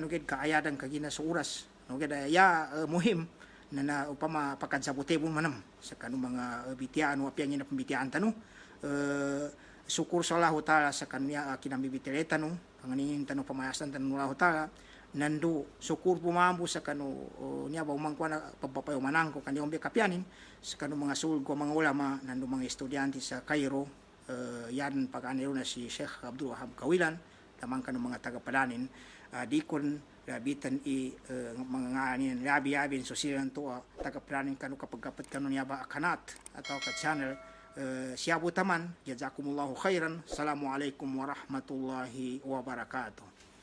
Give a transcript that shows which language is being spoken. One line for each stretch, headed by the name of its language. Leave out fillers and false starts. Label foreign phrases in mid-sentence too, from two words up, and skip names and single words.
Maguindanaon: gid kaayadan kagina sa oras no gid ya muhim na upama pakadsabote mo manam sa kanong mga bitian o apyangin na pambitian tano sukur sa Allah Ta'ala sa kanya kinambibitereta no panganin tano pamayasan tano Allah Ta'ala nandu sukur pumambo sa kanu niya ba umangkwa na pagpapayo manangko kaniyong kapyanin sa kanong mga sul ko mga ulama nandu mga estudyante sa Cairo yan pag-anero na si Sheikh Abdul Wahab Kawilan tamang kanong mga tagapalanin dikon labitan mga nganin labi-abin so silang to tagapalanin kanu kapag kanu niya ba kanat atau ka channel siya butaman
Arabic: جزاكم الله خيرا السلام عليكم ورحمة الله وبركاته